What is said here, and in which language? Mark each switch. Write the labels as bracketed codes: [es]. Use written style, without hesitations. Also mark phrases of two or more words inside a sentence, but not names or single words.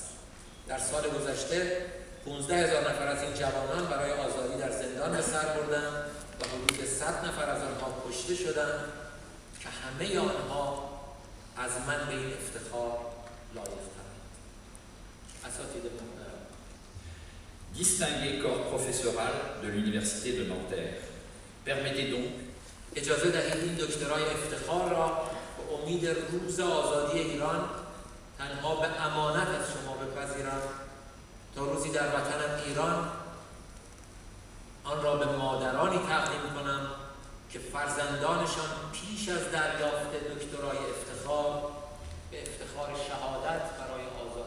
[fa] در سال گذشته 15,000 نفر از این جوانان برای آزادی در زندان به سر بردند و حدود 100 نفر از آنها کشته شدند که همه آنها از من به این افتخار لایق‌ترند. اساتید محترم، [fr] Distingué corps professoral de l'Université de Nanterre, permettez donc [fa] اجازه دهید این دکترای افتخار را به امید روز آزادی ایران تنها به امانت از شما بپذیرم تا روزی در وطنم ایران آن را به مادرانی تقدیم کنم که فرزندانشان پیش از دریافت دکترای افتخار به افتخار شهادت برای